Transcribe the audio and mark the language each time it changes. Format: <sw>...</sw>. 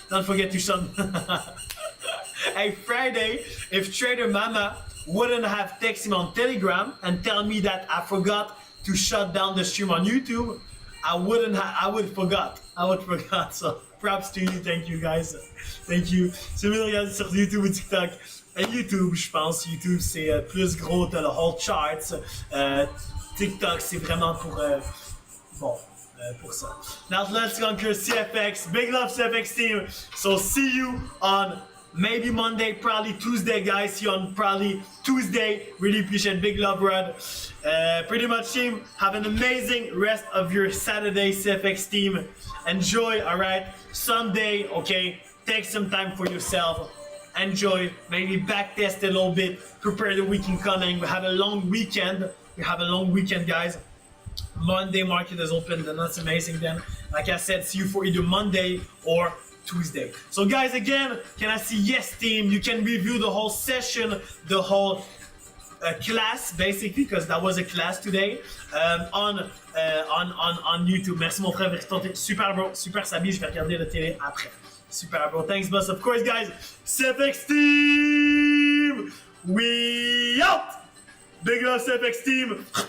<en>Don't forget to Hey, Friday, if Trader Mama wouldn't have texted me on Telegram and tell me that I forgot to shut down the stream on YouTube, I would forgot. So props to you, thank you guys. Thank you.</en> <fr>Si vous me regardez sur YouTube ou TikTok, YouTube, je pense, YouTube c'est plus gros, t'as le</fr> <en>whole charts.</en> <fr>TikTok c'est vraiment pour pour ça.</fr> <en>Now let's conquer CFX. Big love CFX team. So see you on maybe Monday, probably Tuesday, guys. See you on probably Tuesday. Really appreciate big love, Rod. Pretty much, team. Have an amazing rest of your Saturday, CFX team. Enjoy, all right. Sunday, okay. Take some time for yourself. Enjoy. Maybe back test a little bit. Prepare the weekend coming. We have a long weekend. Guys. Monday market is open, and that's amazing. Then, like I said, see you for either Monday or Tuesday. So guys, again, can I see yes, team? You can review the whole session, the whole class, basically, because that was a class today on YouTube.</en> <fr>Merci mon frère, super bro, super Sabi, je vais regarder la télé après.</fr> <en>Super bro, thanks boss. Of course, guys, CFX team, we out. Big love CFX team.</en>